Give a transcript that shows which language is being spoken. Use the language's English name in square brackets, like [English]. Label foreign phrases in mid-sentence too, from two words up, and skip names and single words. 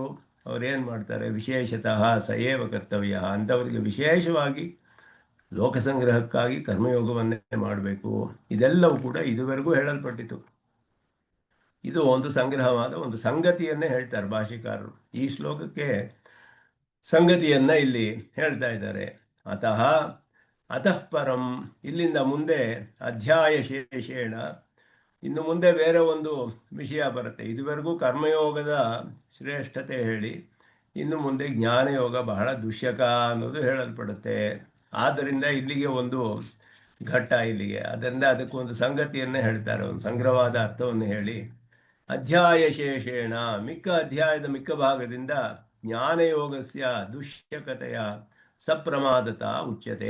[Kannada] ಅವರೇನು ಮಾಡ್ತಾರೆ, [Sanskrit] ವಿಶೇಷತಃ ಸಯೇವ ಕರ್ತವ್ಯ, [Kannada] ಅಂಥವರಿಗೆ ವಿಶೇಷವಾಗಿ ಲೋಕಸಂಗ್ರಹಕ್ಕಾಗಿ ಕರ್ಮಯೋಗವನ್ನೇ ಮಾಡಬೇಕು. ಇದೆಲ್ಲವೂ ಕೂಡ ಇದುವರೆಗೂ ಹೇಳಲ್ಪಟ್ಟಿತು. ಇದು ಒಂದು ಸಂಗ್ರಹವಾದ ಒಂದು ಸಂಗತಿಯನ್ನೇ ಹೇಳ್ತಾರೆ ಭಾಷಿಕಾರರು. ಈ ಶ್ಲೋಕಕ್ಕೆ ಸಂಗತಿಯನ್ನ ಇಲ್ಲಿ ಹೇಳ್ತಾ ಇದ್ದಾರೆ. [Sanskrit] ಅತಃ ಅತಃ ಪರಂ, [Kannada] ಇಲ್ಲಿಂದ ಮುಂದೆ [Sanskrit] ಅಧ್ಯಾಯ ಶೇಷೇಣ, [Kannada] ಇನ್ನು ಮುಂದೆ ಬೇರೆ ಒಂದು ವಿಷಯ ಬರುತ್ತೆ. ಇದುವರೆಗೂ ಕರ್ಮಯೋಗದ ಶ್ರೇಷ್ಠತೆ ಹೇಳಿ, ಇನ್ನು ಮುಂದೆ ಜ್ಞಾನಯೋಗ ಬಹಳ ದುಶ್ಯಕ ಅನ್ನೋದು ಹೇಳಲ್ಪಡುತ್ತೆ. ಆದ್ದರಿಂದ ಇಲ್ಲಿಗೆ ಒಂದು ಘಟ್ಟ ಇಲ್ಲಿಗೆ, ಅದರಿಂದ ಅದಕ್ಕೊಂದು ಸಂಗತಿಯನ್ನೇ ಹೇಳ್ತಾರೆ, ಒಂದು ಸಂಗ್ರಹವಾದ ಅರ್ಥವನ್ನು ಹೇಳಿ [Sanskrit] ಅಧ್ಯಾಯ ಶೇಷೇಣ, [Kannada] ಮಿಕ್ಕ ಅಧ್ಯಾಯದ ಮಿಕ್ಕ ಭಾಗದಿಂದ [Sanskrit] ಜ್ಞಾನಯೋಗಸ್ಯ ದುಶ್ಯಕತೆಯ ಸಪ್ರಮಾದತ ಉಚ್ಯತೆ.